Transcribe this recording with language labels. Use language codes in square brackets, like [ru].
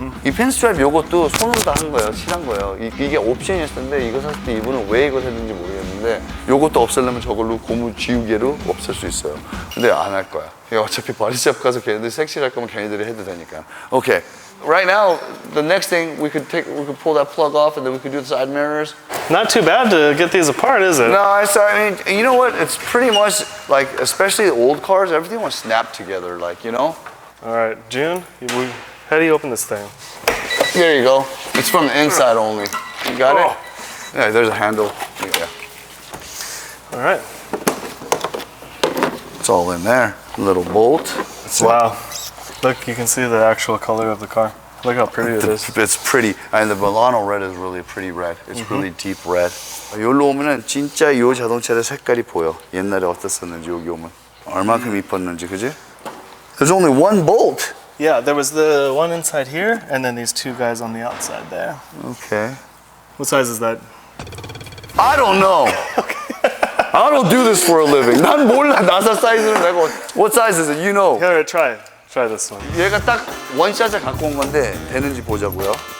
[ko] 이 핀스트라이프 요것도 손으로 다 한 거예요. 칠한 거예요. 이게 옵션이었는데 이거 샀을 때 이분은 왜 이거 샀는지 모르겠는데 요것도 없애려면 저걸로 고무 지우개로 없앨 수 있어요. 근데 안 할 거야. 어차피 바디샵 가서 걔네들이 섹시할 거면 걔네들이 해도 되니까. [en] Okay. Right now, the next thing we could pull that plug off and then we could do the side mirrors. Not too bad to get these apart, is it? No, I mean, you know what? It's pretty much like, especially the old cars, everything was snapped together, like, you know? All right, June, how do you open this thing? There you go. It's from the inside only. You got it? Yeah, there's a handle. Yeah. All right. It's all in there. A little bolt. Wow. Look, you can see the actual color of the car. Look how pretty it is. It's pretty. And the Milano red is really pretty red. It's really deep red. [ko] 여기로 오면은 진짜 이 자동차의 색깔이 보여. 옛날에 어땠었는지 여기 오면. 얼마큼 이뻤는지, 그지? [en] There's only one bolt. Yeah, there was the one inside here, and then these two guys on the outside there. Okay. What size is that? I don't know. I don't do this for a living. [ko] 난 몰라. 나사 사이즈를 내가. [en] What size is it? You know. Here, try this one. [ko] 얘가 딱 원샷을 갖고 온 건데 되는지 보자고요.